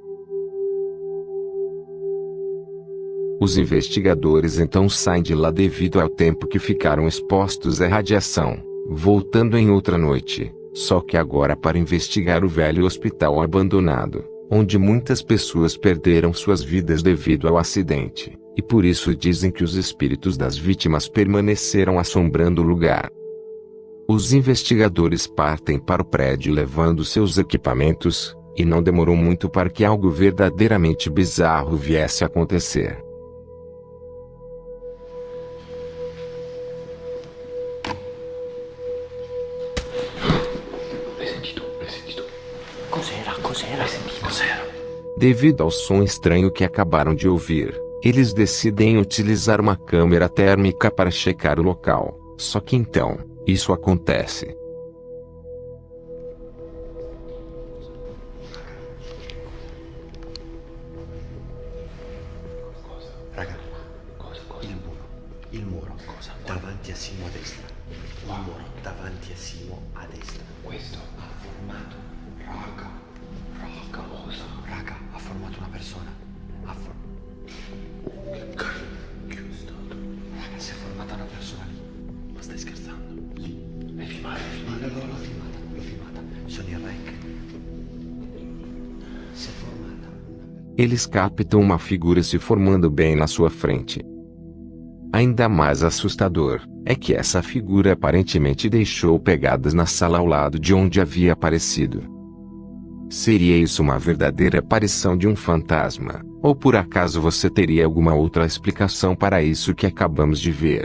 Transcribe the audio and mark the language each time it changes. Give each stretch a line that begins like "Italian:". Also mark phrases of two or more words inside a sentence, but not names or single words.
Portuguese: Os investigadores então saem de lá devido ao tempo que ficaram expostos à radiação, voltando em outra noite, só que agora para investigar o velho hospital abandonado, onde muitas pessoas perderam suas vidas devido ao acidente, e por isso dizem que os espíritos das vítimas permaneceram assombrando o lugar. Os investigadores partem para o prédio levando seus equipamentos, e não demorou muito para que algo verdadeiramente bizarro viesse a acontecer.
Italian: L'hai sentito? Cos'era?
Portuguese: Devido ao som estranho que acabaram de ouvir, eles decidem utilizar uma câmera térmica para checar o local, só que então, isso acontece.
Italian: Raga, il muro, davanti a Simo a destra. Il muro, davanti a Simo a destra. Questo ha formato, raga, ha formato una persona. Che cacchio è stato? Raga, si è formata una persona lì. Ma stai scherzando? Lì. L'hai filmata? L'ho filmata. Sono in rec. Si è formata.
Portuguese: Eles captam uma figura se formando bem na sua frente. Ainda mais assustador, é que essa figura aparentemente deixou pegadas na sala ao lado de onde havia aparecido. Seria isso uma verdadeira aparição de um fantasma, ou por acaso você teria alguma outra explicação para isso que acabamos de ver?